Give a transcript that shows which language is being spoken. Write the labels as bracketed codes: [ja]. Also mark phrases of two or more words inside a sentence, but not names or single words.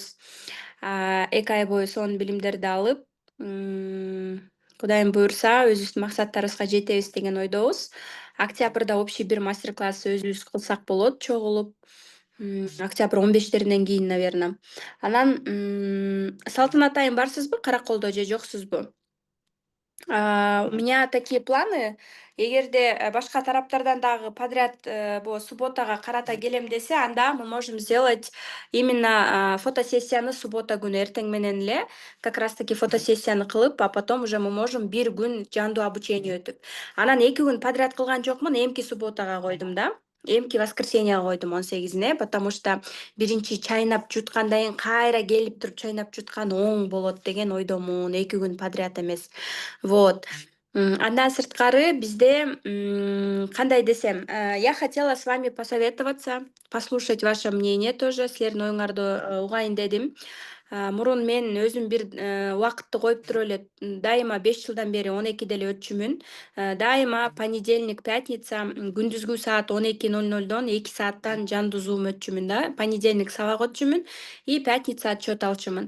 [ky] 2 ай бою сонун билимдерди алып, Кудайым буюрса, өзүбүздүн максаттарыбызга жетебиз деген ойдобуз. Октябрда общий бир мастер-класс өзүбүз кылсак болот, чогулуп. Октябрь 15-теринен кийин, наверно. Анан Салтанат айым барсызбы Караколдо же жоксузбу? [ru] У меня такие планы. [ky] Эгерде башка тараптардан дагы подряд субботага карата келем десе, анда [ru] мы можем сделать именно [ky] фотосессияны суббота күнү эртең менен эле, [ru] как раз таки фотосессияны кылып, а потом уже мы можем [ky] бир күн жандуу [ru] обучение өтүп. [ky] Анан 2 күн подряд кылган жокмун, эмки субботага койдум да. Эмки воскресеньяга койдум 18-ине, [ru] потому что [ky] биринчи чайнап жуткандан кийин кайра келип туруп чайнап жуткан оң болот деген ойдомун, 2 күн подряд эмес. Вот. Андан сырткары бизде, кандай десем, [ru] я хотела с вами посоветоваться, послушать ваше мнение тоже, [ky] силердин оюңарды угайын дедим. Мурун мен өзүм бир убакытты коюп туруп эле, дайыма 5 жылдан бери 12-де эле өтчүмүн. Дайыма [ru] понедельник, пятница [ky] күндүзгү саат 12:00дон 2 сааттан жандуу зум өтчүмүн да. Понедельник сабак өтчүмүн и пятница отчет алчумун.